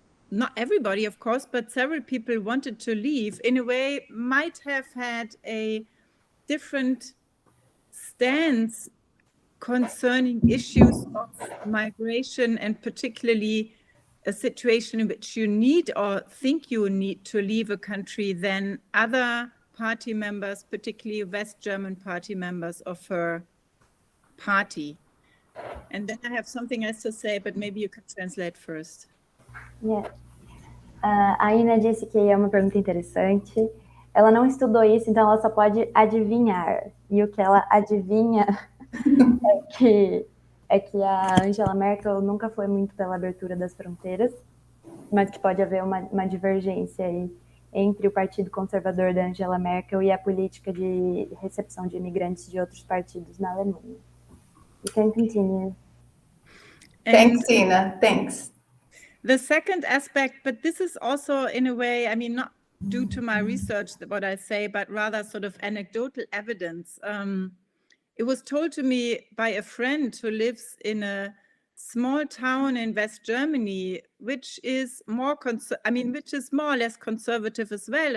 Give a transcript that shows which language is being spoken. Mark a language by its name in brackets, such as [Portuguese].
[English] not everybody, of course, but several people wanted to leave, in a way might have had a different stance concerning issues of migration, and particularly a situation in which you need or think you need to leave a country than other party members, particularly West German party members of her party. And then I have something else to say, but maybe you can translate first. Yeah. [Portuguese] A Ina disse que é uma pergunta interessante. Ela não estudou isso, então ela só pode adivinhar. E o que ela adivinha é que a Angela Merkel nunca foi muito pela abertura das fronteiras, mas que pode haver uma divergência aí entre o Partido Conservador da Angela Merkel e a política de recepção de imigrantes de outros partidos na Alemanha. [English] You can continue. Thanks, Ina. Thanks. The second aspect, but this is also in a way, I mean, not due to my research, what I say, but rather sort of anecdotal evidence. It was told to me by a friend who lives in a small town in West Germany, which is more which is more or less conservative as well.